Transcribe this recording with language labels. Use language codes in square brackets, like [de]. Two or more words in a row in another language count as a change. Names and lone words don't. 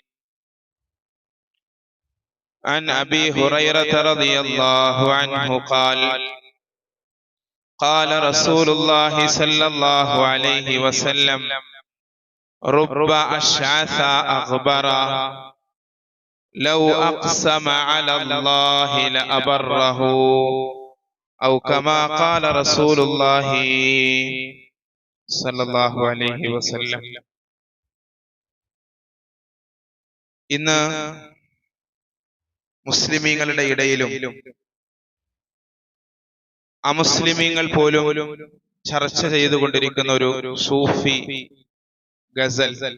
[ar] عن أبي هريرة رضي الله عنه قال قال رسول الله صلى الله عليه وسلم رب أشعث أغبر لو أقسم على الله لأبره أو كما قال رسول الله صلى الله عليه وسلم. [ml] ഇന്ന് മുസ്ലിമീങ്ങളുടെ ഇടയിലും അമുസ്ലിമീങ്ങൾ പോലും ചർച്ച ചെയ്തുകൊണ്ടിരിക്കുന്ന ഒരു സൂഫി ഗസൽ.